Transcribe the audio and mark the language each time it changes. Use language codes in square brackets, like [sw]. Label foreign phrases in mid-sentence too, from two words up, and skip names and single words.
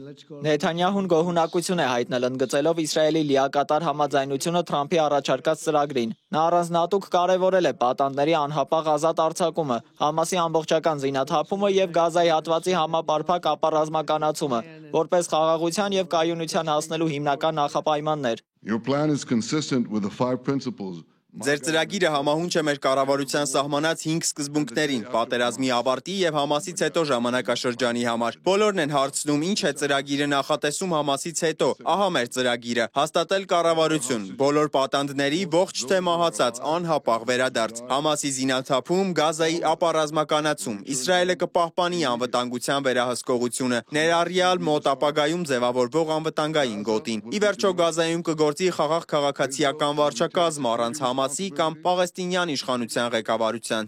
[hy] Նեթանյահուն գոհունակություն է հայտնել ընդգծելով Իսրայելի լիակատար համաձայնությունը Թրամփի առաջարկած ծրագրին։ Նա առանձնահատուկ կարևորել է պատանդների անհապաղ ազատ արձակումը, Համասի ամբողջական զինաթափումը եւ Գազայի հատվածի համապարփակ ապառազմականացումը, որպես խաղաղության եւ կայունության հասնելու հիմնական նախապայմաններ։ [en] Your plan is consistent with the 5 principles. [hy] Ձեր ծրագիրը համահունչ է մեր կառավարության սահմանած 5 սկզբունքներին՝ պատերազմի ավարտի եւ Համասից հետո ժամանակաշրջանի համար։ Բոլորն են հարցնում, ինչ է ծրագիրը նախատեսում Համասից հետո։ Ահա մեր ծրագիրը՝ հաստատել կառավարություն, բոլոր պատանդների ողջ թե մահացած անհապաղ վերադարձ, Համասի զինաթափում, Գազայի ապառազմականացում, Իսրայելը կպահպանի անվտանգության վերահսկողությունը, ներառյալ մոտ ապագայում ձևավորվող անվտանգային գոտին։ Ի վերջո Գազայում կգործի խաղաղ քաղաքացիական վարչակազմ առանց Համասի կամ Պաղեստինյան իշխանության ղեկավարության։